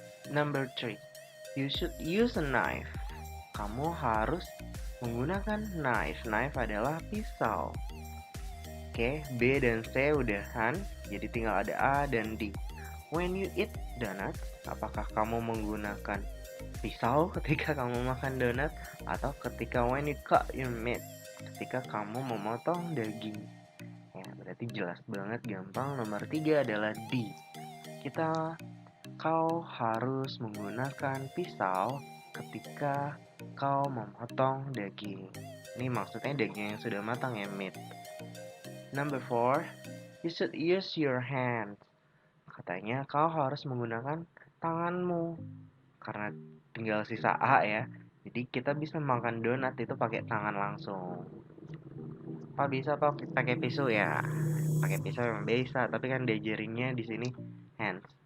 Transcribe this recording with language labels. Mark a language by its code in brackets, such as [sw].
[en] Number 3, you should use a knife. [id] Kamu harus menggunakan knife. Knife adalah pisau. Oke, B dan C udahan, jadi tinggal ada A dan D. [en] When you eat donut, [id] apakah kamu menggunakan pisau ketika kamu makan donat? Atau ketika [en] when you cut your meat, [id] ketika kamu memotong daging? Ya, berarti jelas banget, gampang. Nomor 3 adalah D. Kau harus menggunakan pisau ketika kau memotong daging. Ini maksudnya daging yang sudah matang ya, meat. [en] Number 4, you should use your hands. [id] Katanya kau harus menggunakan tanganmu. Karena tinggal sisa A ya. Jadi kita bisa makan donat itu pakai tangan langsung. Pak bisa Pak pakai pisau ya? Pakai pisau yang bisa, tapi kan diajarinnya di sini hands.